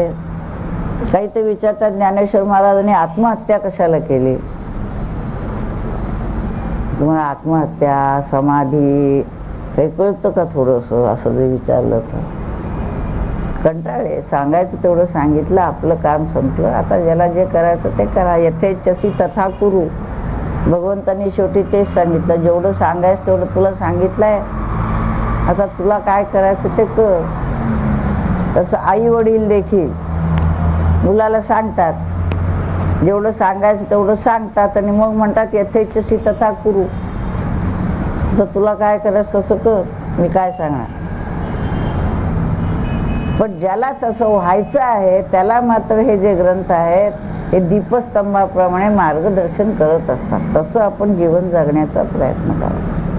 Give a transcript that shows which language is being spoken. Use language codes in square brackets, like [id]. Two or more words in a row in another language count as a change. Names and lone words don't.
[mr] काही ते विचारतात ज्ञानेश्वर महाराजांनी आत्महत्या कशाला केली. तुम्हाला आत्महत्या, समाधी काही कळतं का थोडंसं, असं जे विचारलं तर कंटाळे. सांगायचं तेवढं सांगितलं, आपलं काम संपलं. आता ज्याला जे करायचं ते करा. [sa] यथेच्छसी तथा कुरु. [mr] भगवंतांनी शेवटी तेच सांगितलं, जेवढं सांगायचं तेवढं तुला सांगितलंय, आता तुला काय करायचं ते कर. तसं आई वडील देखील मुलाला सांगतात, जेवढं सांगायचं तेवढं सांगतात आणि मग म्हणतात [sa] यथेच्छसी तथा कुरु. [mr] तर तुला काय करायचं तसं कर, मी काय सांगणार. पण ज्याला तसं व्हायचं आहे त्याला मात्र हे जे ग्रंथ आहेत हे दीपस्तंभाप्रमाणे मार्गदर्शन करत असतात. तसं आपण जीवन जगण्याचा प्रयत्न करावा.